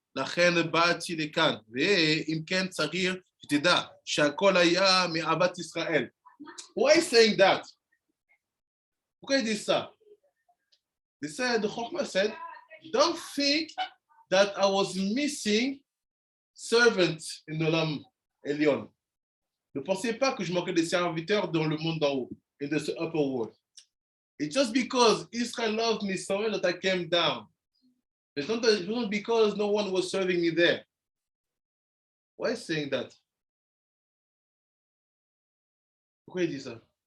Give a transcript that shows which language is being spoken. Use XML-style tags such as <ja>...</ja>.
<he>לכן באתי לכאן, ואם כן צריך שתדע שהכל היה מאהבת ישראל.</he> <en>Why is saying that?</en> <fr>pourquoi il dit ça?</fr> <en>The Sod of Hokhma said, don't think that I was missing servants in Olam Elyon.</en> <fr>Ne pensez pas que je manquais des serviteurs dans le monde d'en haut,</fr> <en>in the upper world. It's just because Israel loved me so much that I came down. It's not because no one was serving me there. Why is saying that?</en> <fr>Pourquoi il dit ça?</fr>